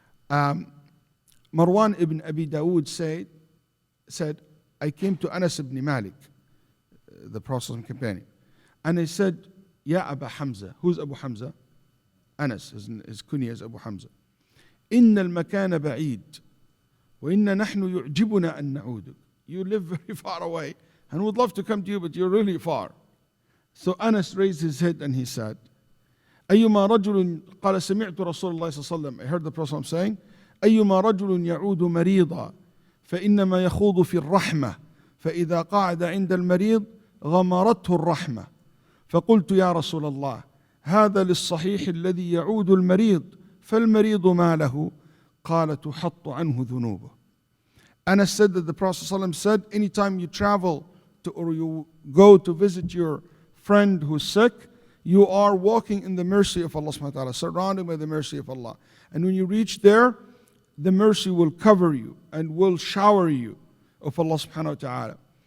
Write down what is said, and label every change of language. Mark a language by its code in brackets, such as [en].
[en] Marwan ibn Abi Dawud said, I came to Anas ibn Malik, the Prophet's companion, and I said, [ar] يا أبا حمزة. [en] Who's Abu Hamza? Anas, his kunya is Abu Hamza. [ar] إن المكان بعيد وإن نحن يعجبنا أن نعودك. [en] You live very far away and would love to come to you, but you're really far. So Anas raised his head and he said, [ar] أيما رجل قال سمعت رسول الله صلى الله عليه وسلم. [en] I heard the Prophet saying, [ar] أيما رجل يعود مريضا فإنما يخوض في الرحمة فإذا قعد عند المريض غمرته الرحمة. فقلت يا رسول الله هذا للصحيح الذي يعود المريض فالمريض ما له؟ قال تحط عنه ذنوبه. [en] Anas said that the Prophet ﷺ said, anytime you travel to, or you go to visit your friend who's sick, you are walking in the mercy of Allah subhanahu wa ta'ala, surrounded by the mercy of Allah. And when you reach there, the mercy will cover you and will shower you of Allah subhanahu wa ta'ala.